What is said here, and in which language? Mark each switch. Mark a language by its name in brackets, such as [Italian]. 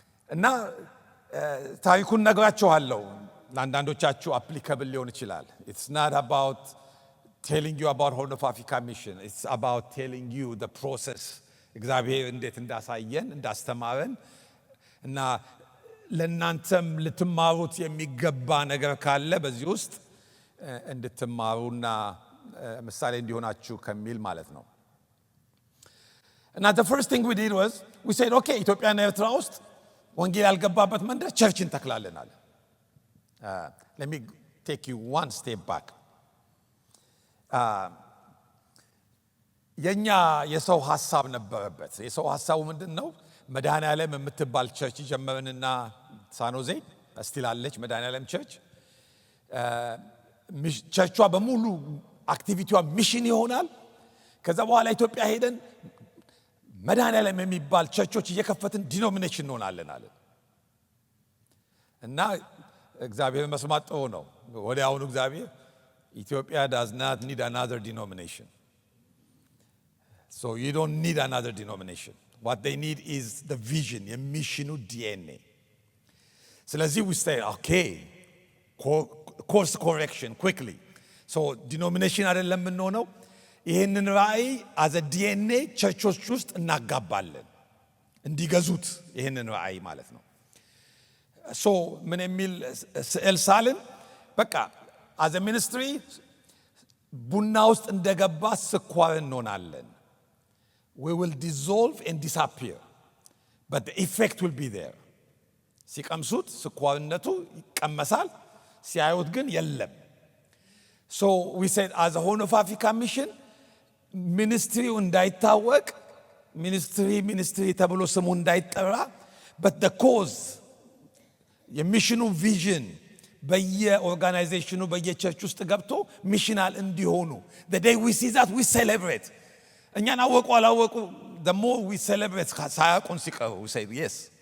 [Amharic] እና ታሪኩን ነግራችኋለሁ። ለአንዳንዶቻችሁ applicable ሊሆን ይችላል. [English] It's not about telling you about Horn of Africa mission. It's about telling you the process. [Amharic] እግዚአብሔር እንዴት እንዳሳየን እንዳስተማረን እና ለእናንተም ልትማሩት የሚገባ ነገር ካለ በዚህ ውስጥ እንድትማሩና ምሳሌ እንዲሆናችሁ ከሚል ማለት ነው። እና [English] the first thing we did was we said okay [Amharic] ኢትዮጵያና ኤርትራ ውስጥ ወንጌል ያልገባበት መንደር ቸርች እንተክላለን አለ። [English] Let me take you one step back. [Amharic] የኛ የሰው ሐሳብ ነበረበት። የሰው ሐሳቡ ምንድነው? መድኃኔዓለም የምትባል ቸርች ጀመርንና ሳኖዜ እስቲል አለች መድኃኔዓለም ቸርች። ቸርቿ በሙሉ አክቲቪቲዋ ሚሽን ይሆናል። ከዛ በኋላ ኢትዮጵያ ሄደን መድኃኔዓለም የሚባል ቸርቾች እየከፈትን ዲኖሚኔሽን እንሆናለን አለ እና እግዚአብሔር መስማት ጥሩ ነው። ወዲያውኑ እግዚአብሔር ኢትዮጵያ [English] does not need another denomination. So you don't need another denomination. What they need is the vision, a missional DNA. [Amharic] ስለዚህ [English] we say okay, course correction quickly. [Amharic] So denomination አይደለም የምንሆነው። ይህንን ራእይ as a DNA ቸርቾች ውስጥ እናጋባለን እንዲገዙት ይህንን ራእይ ማለት ነው። So ምን የሚል ስዕል ሳልን በቃ as a ministry ቡና ውስጥ እንደገባ ስኳር እንሆናለን። [English] We will dissolve and disappear, but the effect will be there. [Amharic] ሲቀምሱት ስኳርነቱ ይቀመሳል፣ ሲያዩት ግን የለም። [English] So we said as a Horn of Africa mission [Amharic] ሚኒስትሪው እንዳይታወቅ ሚኒስትሪ ተብሎ ስሙ እንዳይጠራ but the cause የሚሽኑ ቪዥን በየኦርጋናይዜሽኑ በየቸርች ውስጥ ገብቶ ሚሽናል እንዲሆኑ [English] the day we see that we celebrate. [Amharic] እኛን አወቁ አላወቁ [English] the more we celebrate [Amharic] ሳያውቁን ሲቀሩ [English] we say yes.